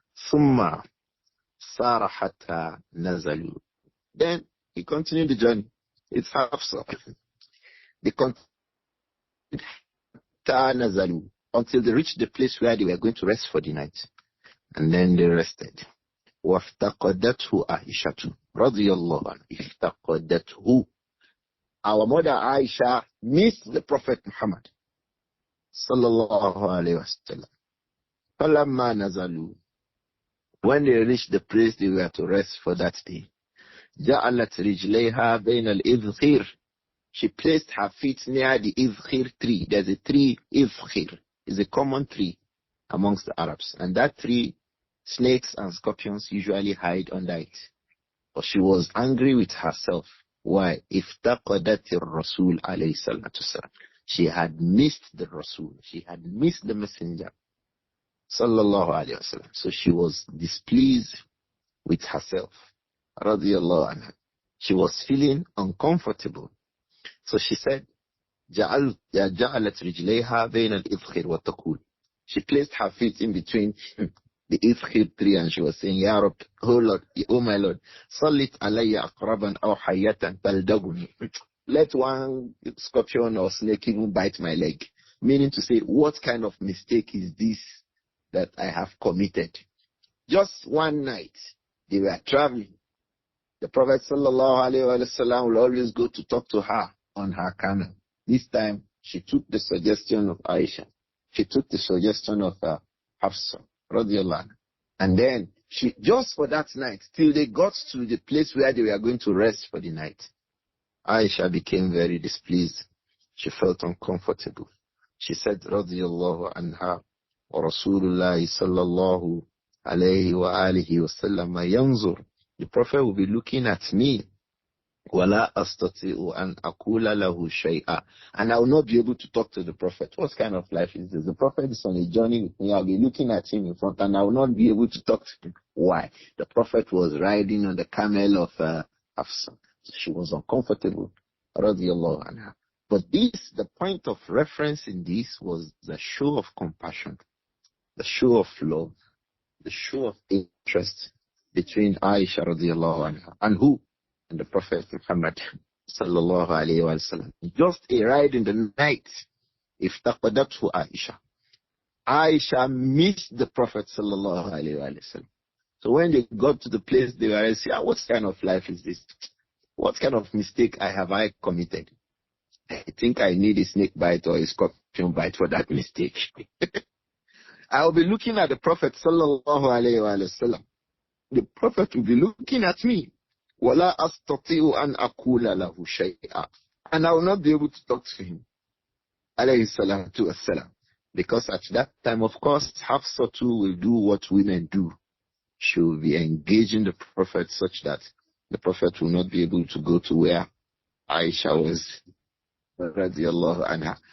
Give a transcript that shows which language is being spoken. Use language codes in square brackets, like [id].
[ar] ثم سار حتى نزلوا. [en] Then he continued the journey. It's Hafsa. They continued [ar] حتى نزلوا [en] until they reached the place where they were going to rest for the night. And then they rested. [ar] وافتقدته عائشة رضي الله عنها. افتقدته. [en] Our mother Āishah missed the Prophet Muhammad sallallahu alayhi wa sallam. [ar] فلما نزلوا, [en] when they reached the place they were to rest for that day, [ar] جعلت رجليها بين الإذخير. [en] She placed her feet near the Izkhir tree. There's a tree, Izkhir. It's a common tree amongst the Arabs. And that tree, snakes and scorpions usually hide under it. But she was angry with herself. Why? [ar] افتقدت الرسول عليه الصلاة والسلام. [en] She had missed the Rasul. She had missed the Messenger. Sallallahu alayhi wa sallam. So she was displeased with herself. Radiyallahu anha. She was feeling uncomfortable. So she said, [ar] جعلت رجليها بين الإذخر وتقول. [en] She placed her feet in between the Izkhir tree and she was saying, Ya Rab, oh Lord, oh my Lord, [ar] Sallit alayya aqraban aw hayyatan baldaguni. [en] Let one scorpion or snake even bite my leg. Meaning to say, what kind of mistake is this that I have committed? Just one night, they were traveling. The Prophet sallallahu alayhi wa sallam will always go to talk to her on her camel. This time, she took the suggestion of Āishah. She took the suggestion of Hafsa, radiyallahu anha. And then, she, just for that night, till they got to the place where they were going to rest for the night, Āishah became very displeased. She felt uncomfortable. She said, radiyallahu anha, [ar] wa Rasulullah sallallahu alayhi wa alihi wa sallam yanzur. [en] The Prophet will be looking at me. [ar] وَلَا أَسْتَطِيعُ أَنْ أَقُولَ لَهُ شَيْئًا. [en] And I will not be able to talk to the Prophet. What kind of life is this? The Prophet is on a journey with me. I'll be looking at him in front and I will not be able to talk to him. Why? The Prophet was riding on the camel of Hafsa. She was uncomfortable. Radiallahu anha. But this, the point of reference in this was the show of compassion, the show of love, the show of interest between Āishah radiallahu anha and who? And the Prophet Muhammad sallallahu alayhi wa sallam. Just a ride in the night. [ar] Iftaqadathu Āishah. [en] Āishah missed the Prophet sallallahu alayhi wa sallam. So when they got to the place, they were saying, what kind of life is this? What kind of mistake have I committed? I think I need a snake bite or a scorpion bite for that mistake. I'll be looking at the Prophet sallallahu alayhi wa sallam. The Prophet will be looking at me. [ar] وَلَا أَسْتَطِيعُ أَنْ أَقُولَ لَهُ شَيْئًا. [en] And I will not be able to talk to him. Alayhi salatu wassalam. Because at that time, of course, Hafsa too will do what women do. She will be engaging the Prophet such that the Prophet will not be able to go to where Āishah was, radiallahu anha.